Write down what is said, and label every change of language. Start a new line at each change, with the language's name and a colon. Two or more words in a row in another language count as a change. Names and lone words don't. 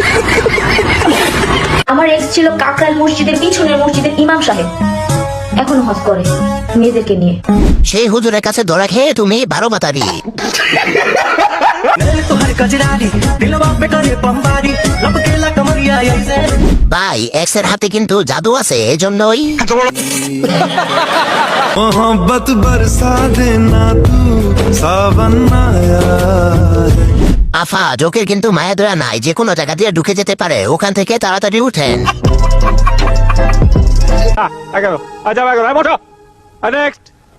Bangla: আমার এক্স ছিল কাকরাইল মসজিদের পিছনের মসজিদের ইমাম সাহেব, এখন হজ করে মেয়েদেরকে নিয়ে। সেই হুজুরের কাছে ধরা খেয়ে তুমি 12 মাতারি। ভাই এক্স এর হাতে কিন্তু জাদু আছে, এজন্যই
Hindi: मोहब्बत बरसा देना तू सावन आया।
Bangla: আফা জোকের কিন্তু মায়া দয়া নাই, যে কোনো জায়গা দিয়ে ঢুকে যেতে পারে, ওখান থেকে তাড়াতাড়ি উঠেন। আচ্ছা